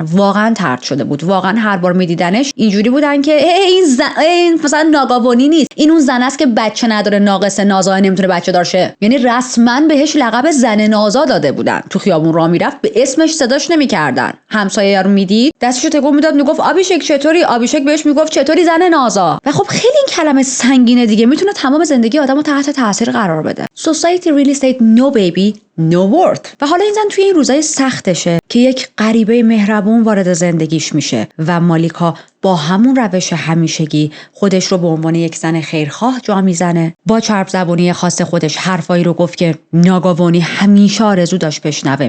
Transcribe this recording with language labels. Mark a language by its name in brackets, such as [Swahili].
[Persian] واقعا طرد شده بود. واقعا هر بار میدیدنش اینجوری بودن که این مثلا ناگاوانی نیست، این اون زن است که بچه نداره، ناقصه، نازا، نمیتونه بچه دار شه. یعنی رسما بهش لقب زن نازا داده بودن. تو خیابون راه میرفت به اسمش صداش نمیکردن. همسایه رو میدید دستشو تکون میداد میگفت آبیشک چطوری، آبیشک بهش میگفت چطوری زن نازا. و خب خیلی این کلمه سنگینه دیگه، میتونه تمام زندگی آدمو تحت تاثیر قرار بده. [English] Society really said no baby no worth. [Persian] و حالا این زن توی این روزای سختشه که یک غریبه مهربون وارد زندگیش میشه و مالیکا با همون روش همیشگی خودش رو به عنوان یک زن خیرخواه جا میزنه. با چرب زبونی خاص خودش حرفایی رو گفت که ناگاوانی همیشه آرزو داشت بشنوه.